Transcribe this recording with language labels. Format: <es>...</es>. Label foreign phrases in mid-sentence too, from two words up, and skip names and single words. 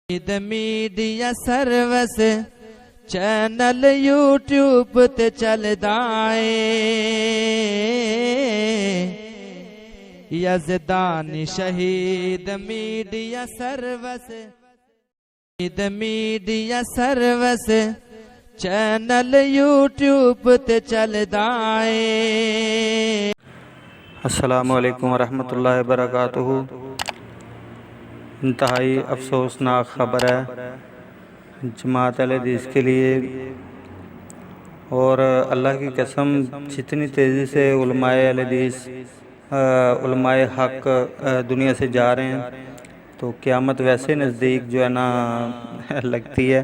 <pa>عید میڈیا سروس چینل یوٹیوب تے چلدا ہے. یزدانی شہید میڈیا سروس، عید میڈیا سروس چینل یوٹیوب تے چلدا ہے.</pa> <ar>السلام عليكم ورحمة الله وبركاته.</ar> <ur>انتہائی افسوسناک خبر ہے جماعت اہل حدیث کے لیے، اور اللہ کی قسم جتنی تیزی سے علمائے اہل حدیث علمائے حق دنیا سے جا رہے ہیں تو قیامت ویسے نزدیک جو ہے نا لگتی ہے.</ur>